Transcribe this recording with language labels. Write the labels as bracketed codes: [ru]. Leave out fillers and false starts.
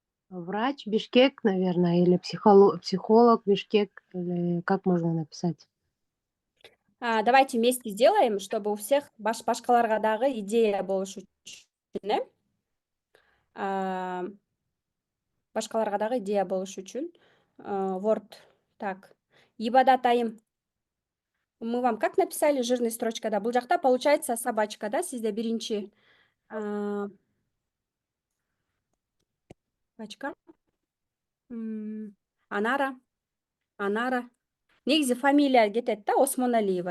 [ru] Врач Бишкек, наверное, или психолог Бишкек, или как можно написать? Давайте вместе сделаем, чтобы у всех [ky] башкаларга дагы идея болуш үчүн, башкаларга дагы идея болуш үчүн. [ru] Word. Так. Ибадат айым. Мы вам как написали жирный строчкада? [ky] Бул жакта [ru] получается собачка, да? [ky] Сизде биринчи собачка. Анара. Негизи фамилия кетет да, Осмоналиева.